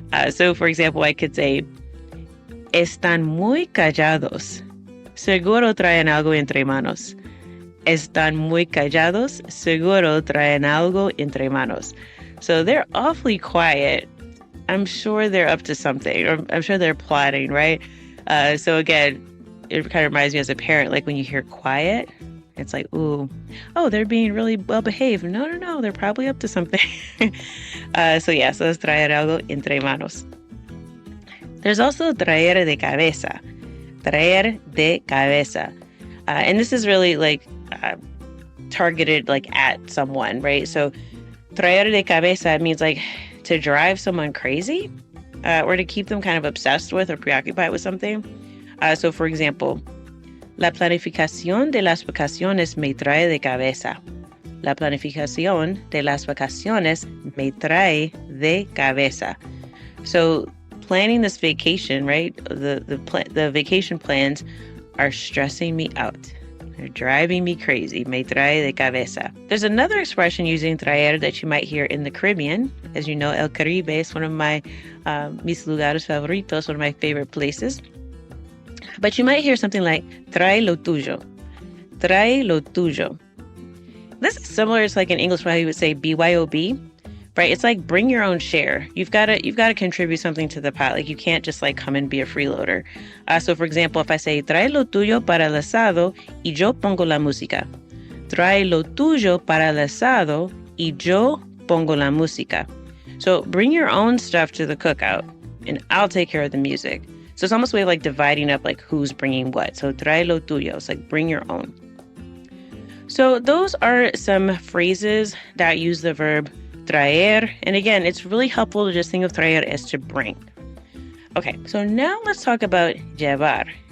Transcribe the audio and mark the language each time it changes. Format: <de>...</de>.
<en>So for example, I could say,</en> <es>están muy callados. Seguro traen algo entre manos. Están muy callados. Seguro traen algo entre manos.</es> <en>So they're awfully quiet. I'm sure they're up to something, or I'm sure they're plotting, right? So again, it kind of reminds me as a parent, like when you hear quiet, it's like, ooh, oh, they're being really well behaved. No, they're probably up to something.</en> <es>So es traer algo entre manos.</es> <en>There's also</en> <es>traer de cabeza. Traer de cabeza.</es> <en>And this is really like targeted like at someone, right? So traer de cabeza means like to drive someone crazy or to keep them kind of obsessed with or preoccupied with something. So for example,</en> <es>la planificación de las vacaciones me trae de cabeza. La planificación de las vacaciones me trae de cabeza.</es> <en>So planning this vacation, right? The vacation plans are stressing me out. They're driving me crazy.</en> <es>Me trae de cabeza.</es> <en>There's another expression using traer that you might hear in the Caribbean. As you know, El Caribe is one of my</en> <es>mis lugares favoritos,</es> <en>one of my favorite places. But you might hear something like</en> <es>trae lo tuyo. Trae lo tuyo.</es> <en>This is similar. It's like in English how you would say BYOB, right? It's like bring your own share. You've got to contribute something to the pot. Like you can't just like come and be a freeloader. So for example, if I say</en> <es>trae lo tuyo para el asado y yo pongo la música. Trae lo tuyo para el asado y yo pongo la música.</es> <en>So bring your own stuff to the cookout and I'll take care of the music. So it's almost a way of like dividing up like who's bringing what. So</en> <es>trae lo tuyo.</es> <en>It's like bring your own. So those are some phrases that use the verb traer. And again, it's really helpful to just think of traer as to bring. Okay, so now let's talk about llevar.</en>